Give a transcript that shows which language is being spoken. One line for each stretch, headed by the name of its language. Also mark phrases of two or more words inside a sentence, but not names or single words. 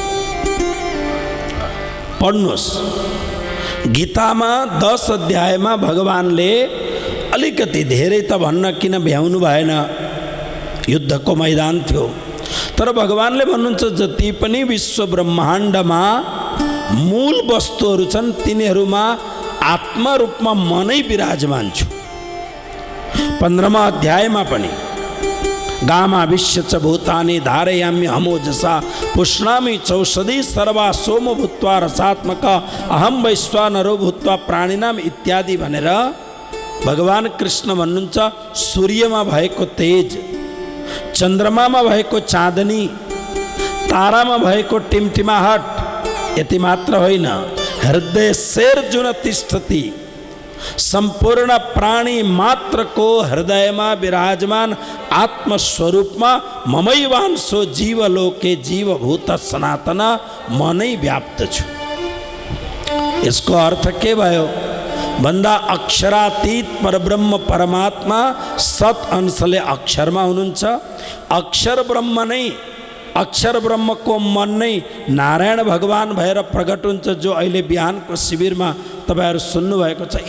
Nepali: पढ्नुहोस्, गीतामा 10 अध्यायमा भगवान्ले अलिकति धेरै त भन्न किन भ्याउनु भएन, युद्धको मैदान थियो। तर भगवान्ले भन्नुहुन्छ जति पनि विश्व ब्रह्माण्डमा मूल वस्तुहरू छन् तिनीहरूमा आत्मा रूपमा म नै विराजमान छु।
Sanskrit: 15मा
Nepali: अध्यायमा पनि
Sanskrit: गामाविश्य च भूतानि धारयामि अमोजसा पुष्णामि चौषधी सर्वा सोम भूत्वा रसात्मक अहम वैश्वानरो भूत्वा प्राणिनाम
Nepali: इत्यादि भनेर भगवान् कृष्ण भन्नुहुन्छ सूर्यमा भएको तेज, चन्द्रमामा भएको चाँदनी, तारामा भएको टिमटिमाहट, यति मात्र होइन,
Sanskrit: हृदय शेर जुन तिष्ठति,
Nepali: संपूर्ण प्राणी मात्रको हृदयमा विराजमान आत्मस्वरूपमा
Sanskrit: ममैवांशो जीवलोके जीवभूत सनातन
Nepali: म नै व्याप्त छु। यसको अर्थ के भयो भन्दा अक्षरातीत परब्रह्म परमात्मा सत अंशले अक्षरमा हुनुहुन्छ। अक्षर ब्रह्म नै अक्षर ब्रह्मको मन नै नारायण भगवान भएर प्रकट हुन्छ, जो अहिले बिहानको शिविरमा तपाईँहरू सुन्नुभएको छ।